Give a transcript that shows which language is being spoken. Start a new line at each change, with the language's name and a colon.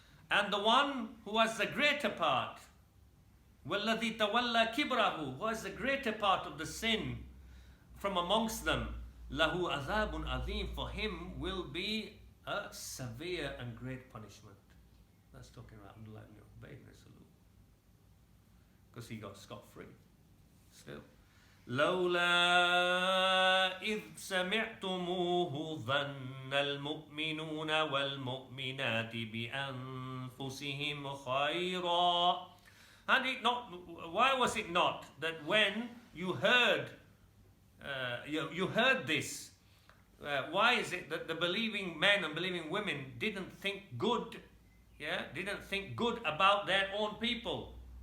English: And the one who has the greater part,
Arabic: وَالَّذِي تَوَلَّى كِبْرَهُ,
English: who has the greater part of the sin from amongst them,
Arabic: لَهُ عَذَابٌ عَظِيمٌ,
English: for him will be a severe and great punishment. That's talking about Abdullah ibn Ubay, because he got scot-free. Still.
Arabic: لولا إذ سمعتموه ظن المؤمنون والمؤمنات بأنفسهم خيرا.
English: And it not, why was it not that when you heard you heard this, why is it that the believing men and believing women didn't think good, didn't think good about their own people?